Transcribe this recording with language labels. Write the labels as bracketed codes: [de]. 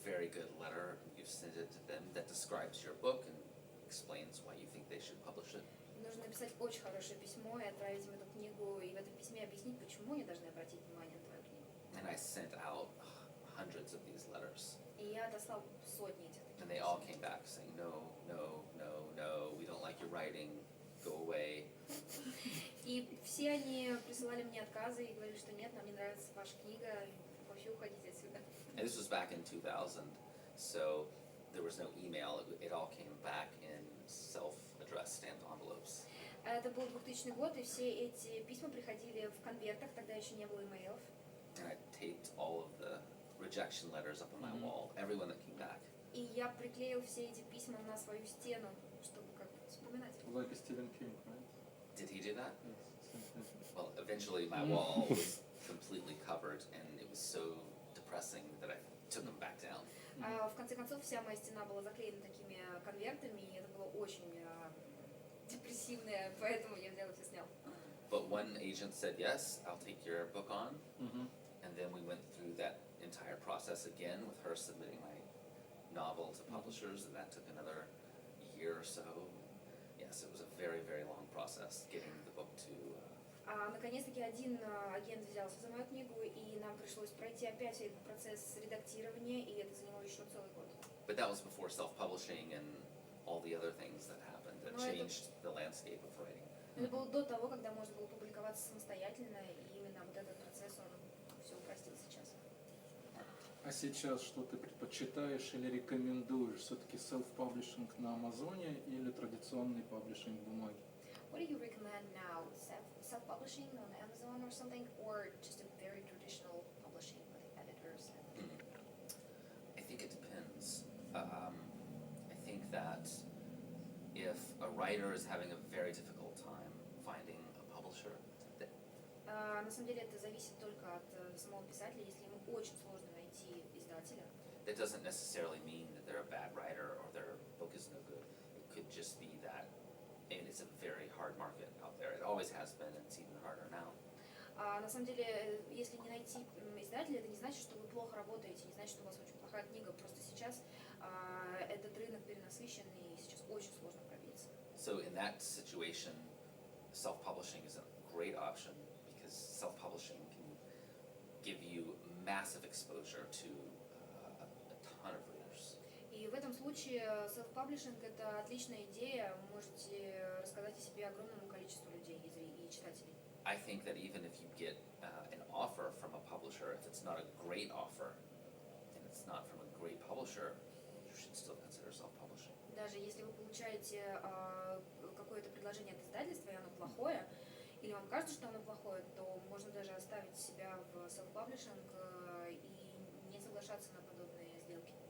[en] good letter, you've sent it to them that describes your book and explains why you think they should publish it. [ru] Нужно написать очень хорошее письмо и отправить им эту книгу, и в этом письме объяснить, почему они должны обратить внимание на твою книгу. [en] And I sent out hundreds of these letters. [ru] И я достал сотни этих таких [en] And they all came back saying, no, no, no, no, we don't like your writing, go away. [ru] И все они присылали мне отказы и говорили, что нет, нам не нравится ваша книга, вообще уходите отсюда. [en] And this was back in 2000, so there was no email, it all came back in self-addressed stamped envelopes. [ru] Это был 2000 год, и все эти письма приходили в конвертах, тогда еще не было имейлов. [en] And I taped all of the rejection letters up on my wall, everyone that came back. [ru] И я приклеил все эти письма на свою стену, чтобы как вспоминать. [en] Like a Stephen King, right? Did he do that? Yes, same thing. Well, eventually my wall was completely covered, and it was so depressing that I took them back down. В конце концов, вся моя стена была заклеена такими конвертами, и это было очень депрессивное, поэтому я взял их и снял. But one agent said, yes, I'll take your book on. Mm-hmm. And then we went through that entire process again with her submitting my novel to publishers, and that took another year or so. Yes, it was a very, very long process getting the book to... [ru] Наконец-таки один агент взялся за мою книгу, и нам пришлось пройти опять этот процесс редактирования, и это заняло еще целый год. [en] But that was before self-publishing and all the other things that happened that changed the landscape of writing. [ru] Это было до того, когда можно было публиковаться самостоятельно, и именно вот этот процесс, он все упростил сейчас. А сейчас что ты предпочитаешь или рекомендуешь? Все-таки self-publishing на Амазоне или традиционный паблишинг бумаги? [en] What do you recommend now? Self-publishing on Amazon or something, or just a very traditional publishing with editors? I think it depends. I think that if a writer is having a very difficult time finding a publisher, that [ru] На самом деле это зависит только от самого писателя. Если ему очень сложно найти издателя, [en] that doesn't necessarily mean that they're a bad writer or their book is no good. It could just be that, and it's a very hard market out there. It always has been, and it's even harder now. [ru] на самом деле, если не найти издателя, это не значит, что вы плохо работаете, не значит, что у вас очень плохая книга. Просто сейчас этот рынок перенасыщен, и сейчас очень сложно пробиться. [en] So in that situation, self-publishing is a great option because self-publishing can give you massive exposure to a ton of readers. [ru] И в этом случае self-publishing – это отличная идея. Вы можете рассказать о себе огромному количеству людей и читателей. [en] I think that even if you get an offer from a publisher, if it's not a great offer and it's not from a great publisher, you should still consider self-publishing. [ru] Даже если вы получаете какое-то предложение от издательства, и оно плохое, или вам кажется, что оно плохое, то можно даже оставить себя в self-publishing и не соглашаться на подобные сделки.